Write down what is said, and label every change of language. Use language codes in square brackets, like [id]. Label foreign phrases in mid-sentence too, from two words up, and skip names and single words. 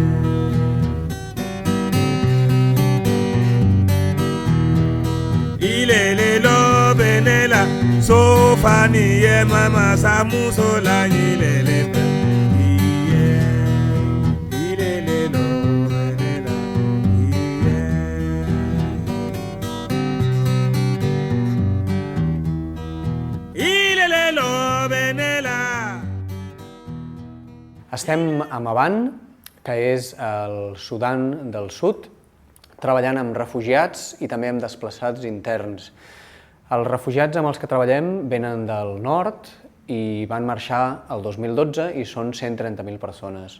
[ca] Ilele lo benela sofani yena masamuso la nyilele iye. Ilele lo benela iye. Ilele lo benela. Estem a Maban, que és el Sudan del Sud, treballant amb refugiats i també amb desplaçats interns. Els refugiats amb els que treballem venen del nord i van marxar el 2012 i són 130.000 persones.